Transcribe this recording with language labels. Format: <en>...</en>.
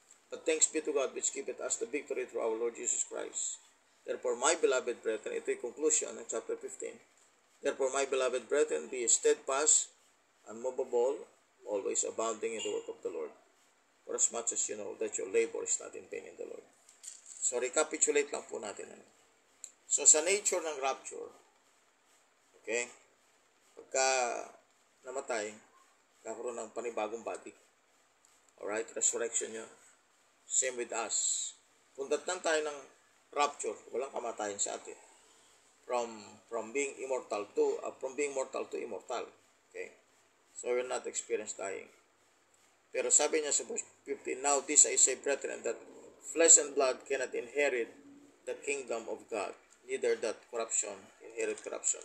<en>But thanks be to God, which giveth us the victory through our Lord Jesus Christ. Therefore, my beloved brethren,</en> <tl>ito yung conclusion ng chapter 15.</tl> <en>Therefore, my beloved brethren, be steadfast, unmovable, always abounding in the work of the Lord, for as much as you know that your labor is not in vain in the Lord.</en> <tl>So, recapitulate lang po natin. So, sa nature ng rapture, okay, pagka namatay, kakaroon ng panibagong body. Alright, resurrection yun.</tl> <en>Same with us.</en> <tl>Kung datnan tayo ng rapture, walang kamatayan sa atin.</tl> <en>From being immortal to from being mortal to immortal. Okay? So we're not experience dying.</en> <tl>Pero sabi niya sa verse 15,</tl> <en>now this I say, brethren, that flesh and blood cannot inherit the kingdom of God, neither that corruption inherit corruption.</en>